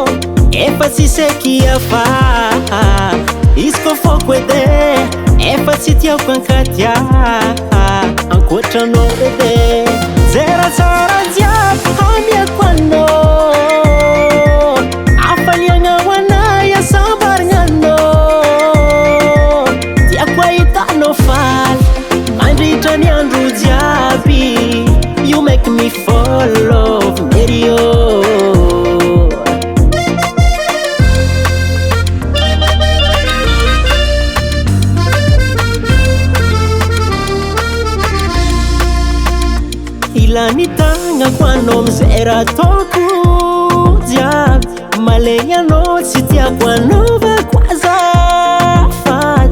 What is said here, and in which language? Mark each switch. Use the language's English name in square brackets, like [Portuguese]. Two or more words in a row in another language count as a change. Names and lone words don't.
[Malagasy] Efa tsy seky afa izy kô fôko edy, efa tsy tiako ankatia ankoatranao edy. Zeratsara jiaby hamiako anao, hafaliagna ho anay asambaragna anao. Tiako ahitanao faly mandritra ny andro jiaby, [English] you make me fall love Mario. [Malagasy] Ilany tagnako anao amizay raha ataoko jiaby, malegny anao tsy tiako anaovako azafady.